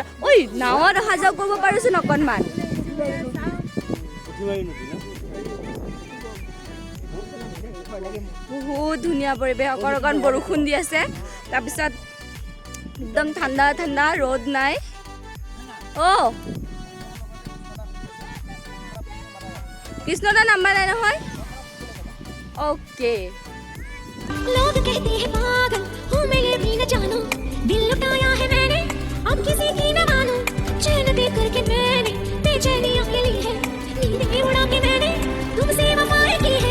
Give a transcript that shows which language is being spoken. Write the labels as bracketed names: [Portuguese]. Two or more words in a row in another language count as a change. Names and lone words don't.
[Assamese] ঐ, নাৱত অহা যোৱা কৰিব পাৰিছোন অকণমান। বহুত ধুনীয়া পৰিৱেশ, অকণ বৰষুণ দি আছে, তাৰপিছত একদম ঠাণ্ডা ঠাণ্ডা, ৰ'দ নাই। অ' কৃষ্ণদা নাম্বাৰ নাই নহয়? [Hindi] ओके। लोग कहते हैं पागल हूँ मैं, ये भी न जानूं, दिल लुटाया है मैंने, अब किसी की न मानूं। चैन दे करके मैंने बेचैनियां ले ली है, नींदें उड़ा के मैंने तुमसे वफाएं की है।